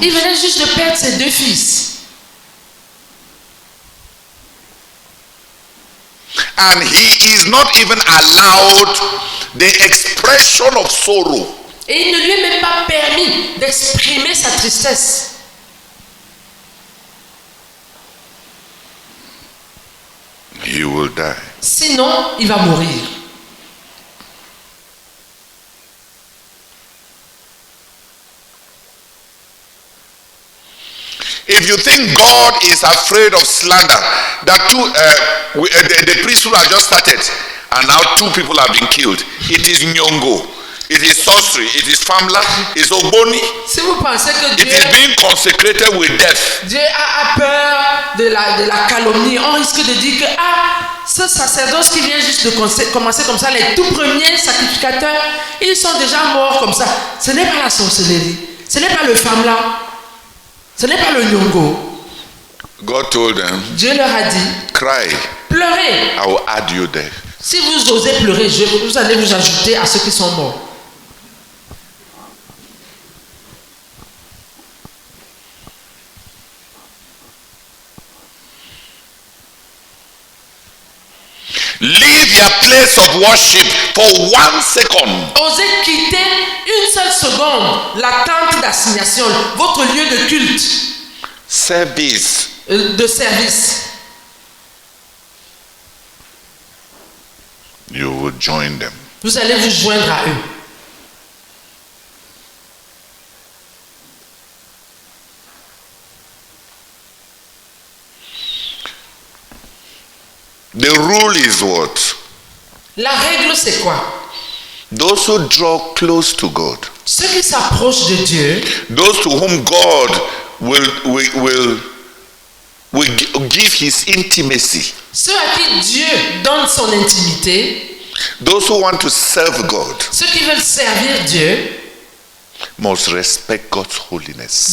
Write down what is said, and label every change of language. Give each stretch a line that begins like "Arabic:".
French: Il venait juste de perdre ses 2 fils.
English: And he is not even allowed the expression of sorrow.
French: Et il ne lui est même pas permis d'exprimer sa tristesse.
English: He will die.
French: Sinon, il va mourir.
English: If you think God is afraid of slander, that the priesthood has just started and now 2 people have been killed. It is nyongo, it is sorcery, it is famla, it is oboni.
French: Si vous pensez que Dieu,
English: it is being consecrated with death.
French: Dieu a peur de la calomnie, on risque de dire que ce sacerdoce qui vient juste de commencer comme ça, les tout premiers sacrificateurs, ils sont déjà morts comme ça. Ce n'est pas la sorcellerie, ce n'est pas le famla. Ce n'est pas le nyongo.
English: God told them,
French: Dieu leur a dit,
English: cry,
French: pleurez.
English: I will add you there.
French: Si vous osez pleurer, vous allez vous ajouter à ceux qui sont morts.
English: Leave your place of worship for 1 second.
French: Osez quitter une seule seconde la tente d'assignation, votre lieu de culte,
English: Service.
French: De service.
English: You will join them.
French: Vous allez vous joindre à eux.
English: The rule is what?
French: La règle, c'est quoi?
English: Those who draw close to God,
French: Ceux qui s'approchent de Dieu,
English: those to whom God will give his intimacy,
French: ceux à qui Dieu donne son intimité,
English: those who want to serve God,
French: ceux qui veulent servir Dieu,
English: must respect God's holiness,